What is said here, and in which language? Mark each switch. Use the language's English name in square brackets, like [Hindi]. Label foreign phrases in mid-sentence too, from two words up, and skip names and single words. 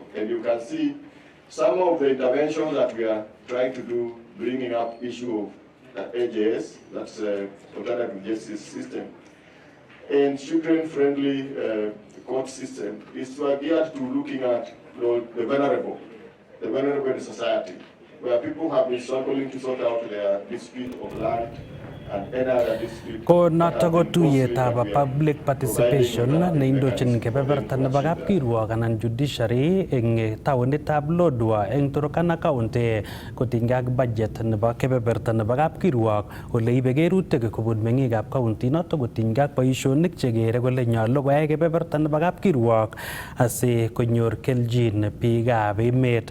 [English] And you can see some of the interventions that we are trying to do, bringing up issue of AJS, that's alternative justice system, and children-friendly court system, is geared to looking at the vulnerable in society, where people have been struggling to sort out their dispute of land and any other dispute. [Kalenjin] Ko noto ko tuyetab [English] public participation [Kalenjin] neindochin kebeberta nebo kapkirwok anan judiciary eng taonitab Lodwar eng Turkana County kotinygei ak budget nebo kebeberta nebo kapkirwok ole ibe kerutik kobun meng'ikab county noto kotinygei ak boisionik chekere kole nyolu koyai kebeberta nebo kapkirwok asi konyor keljin biikab emet.